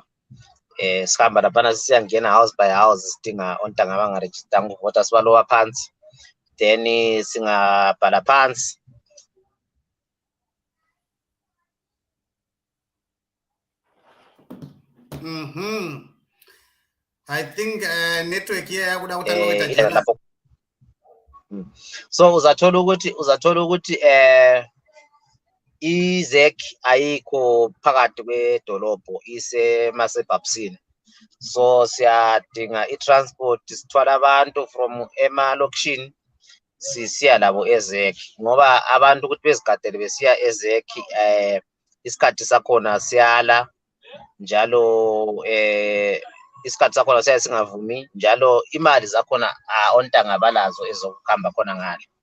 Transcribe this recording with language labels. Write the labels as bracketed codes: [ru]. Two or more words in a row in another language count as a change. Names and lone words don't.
[nd] Sihamba laphana siyangena [en] house by house [nd] sidinga ontanga abangaregister ukuvota, sibalowa phansi. Then singabhala phansi. [en] I think network here [sn] yakuda kutanga kuita [nd] so uzathola ukuthi izec ayikho phakathi kwedolobho, ise masebhabsini. So siyadinga i-transport, sithwala abantu from emalokishini sisiya labo ezec, ngoba abantu ukuthi bezigadele besiya ezec isikhathi sakhona siyala njalo, isikhathi sakhona singavumi njalo, imali zakhona ontanga balazo ezokuhamba khona ngale.